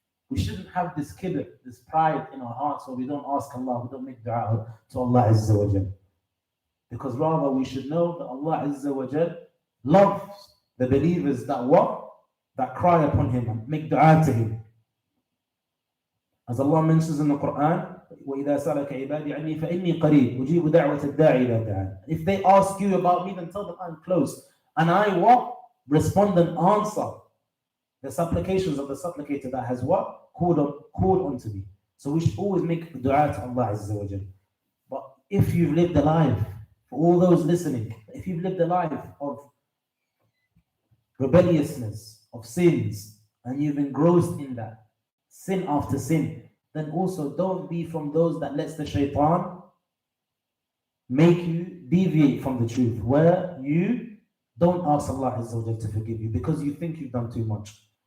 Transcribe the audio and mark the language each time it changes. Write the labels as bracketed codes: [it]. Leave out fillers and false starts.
[en] We shouldn't have this kibr, this pride in our hearts where we don't ask Allah, we don't make dua to Allah Azza wa Jal. Because rather we should know that Allah Azza wa Jal loves the believers that cry upon Him and make dua to Him. [ar] As Allah mentions in the Quran, وَإِذَا سَأَلَكَ عِبَادِي عَنِّي فَإِنِّي قَرِيبٌ أُجِيبُ دَعْوَةَ الدَّاعِ إِذَا دَعَانِ. [en] If they ask you about me, then tell them I'm close. And I respond and answer the supplications of the supplicator that has called unto me. So we should always make dua to Allah Azza wa Jal. But if you've lived a life, for all those listening, if you've lived a life of rebelliousness, of sins, and you've engrossed in that, sin after sin, then also don't be from those that lets the shaitan make you deviate from the truth, where you don't ask Allah Azza wa Jal to forgive you because you think you've done too much.